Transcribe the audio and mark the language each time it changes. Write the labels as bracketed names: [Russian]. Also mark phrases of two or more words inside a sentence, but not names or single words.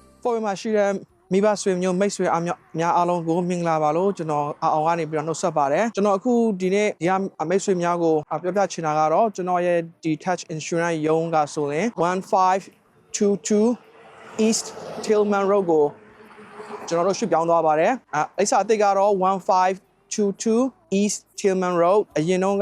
[English] for my share [Burmese] မိဘဆွေမျိုးမိတ်ဆွေအများအားလုံးကိုမင်္ဂလာပါလို့ကျွန်တော်အောင်ကနေပြီးတော့နှုတ်ဆက်ပါတယ်ကျွန်တော်အခုဒီနေ့ဒီမိတ်ဆွေများကိုပြောပြချင်တာကတော့ကျွန်တော်ရဲ့ဒီ Touch Insurance ရုံးကဆိုရင်1522 East Tillman Road ကိုကျွန်တော်တို့ရွှေ့ပြောင်းသွားပါတယ်အိစာအသစ်ကတော့1522 East Tillman Road အရင်တုန်းက